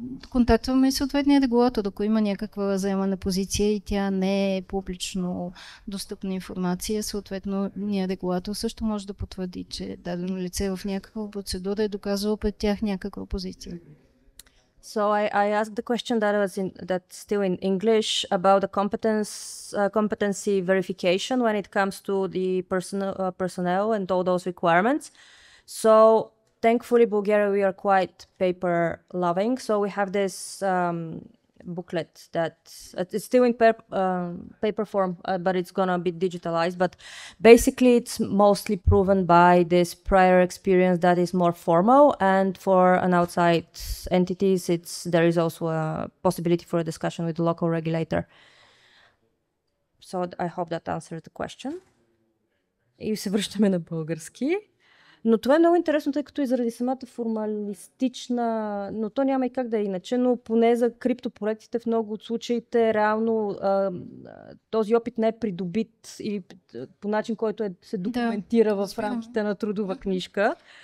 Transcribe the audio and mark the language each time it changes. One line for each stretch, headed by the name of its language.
Bulgarian: Контактваме съответния регулатор, ако има някаква заемана позиция и тя не е публично достъпна информация, съответно ние регулатор също може да потвърди, че дадено лице в някаква процедура е доказало пред тях някаква позиция.
English: So I asked the question that's still in English about the competency verification when it comes to the personnel and all those requirements. So thankfully, Bulgaria, we are quite paper loving. So we have this booklet that it's still in paper form, but it's gonna be digitalized. But basically, it's mostly proven by this prior experience that is more formal. And for an outside entities, there is also a possibility for a discussion with the local regulator. So I hope that answered the question.
Bulgarian: И се връщаме на български. Но това е много интересно, тъй като и заради самата формалистична, но то няма и как да е иначе, но поне за криптопроектите в много от случаите реално този опит не е придобит или по начин, който се документира в рамките на трудова книжка.